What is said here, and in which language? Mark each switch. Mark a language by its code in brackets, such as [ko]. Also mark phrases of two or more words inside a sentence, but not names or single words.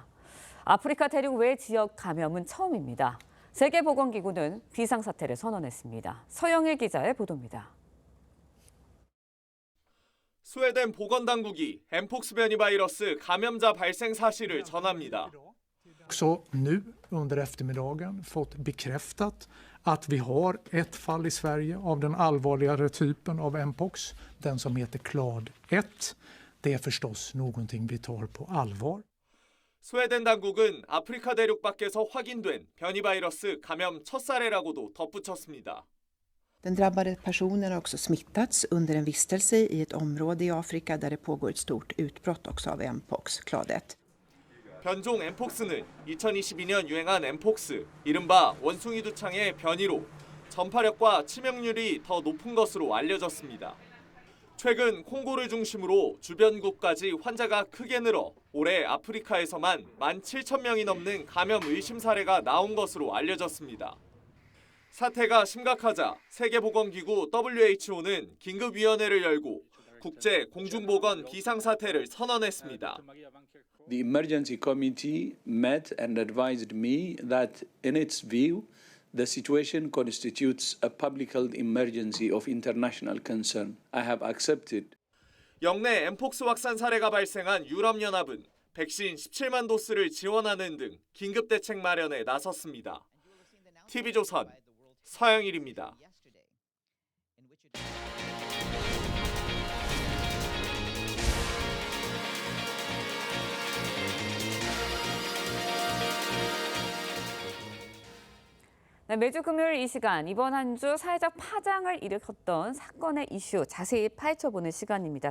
[ko] 아프리카 대륙 외 지역 감염은 처음입니다. 세계보건기구는 비상사태를 선언했습니다. 서영일 기자의 보도입니다. 스웨덴 보건당국이 엠폭스 변이 바이러스 감염자 발생 사실을 전합니다. [sv] Också nu under eftermiddagen fått bekräftat att vi har ett fall i Sverige av den allvarligare typen av mpox, den som heter clade 1. Det är förstås någonting vi tar på allvar. [ko] 스웨덴 당국은 아프리카 대륙 밖에서 확인된 변이 바이러스 감염 첫 사례라고도 덧붙였습니다. [sv] Den drabbade personen har också smittats under en vistelse i ett område i Afrika där det pågår ett stort utbrott också av mpox, clade 1. [ko] 변종 엠폭스는 2022년 유행한 엠폭스, 이른바 원숭이 두창의 변이로 전파력과 치명률이 더 높은 것으로 알려졌습니다. 최근 콩고를 중심으로 주변국까지 환자가 크게 늘어 올해 아프리카에서만 17,000명이 넘는 감염 의심 사례가 나온 것으로 알려졌습니다. 사태가 심각하자 세계보건기구 WHO는 긴급위원회를 열고 국제 공중보건 비상사태를 선언했습니다. [en] The emergency committee met and advised me that in its view, the situation constitutes a public health emergency of international concern. I have accepted. [ko] 역내 엠폭스 확산 사례가 발생한 유럽연합은 백신 17만 도스를 지원하는 등 긴급 대책 마련에 나섰습니다. TV조선 서영일입니다. 네, 매주 금요일 이 시간 이번 한 주 사회적 파장을 일으켰던 사건의 이슈 자세히 파헤쳐보는 시간입니다.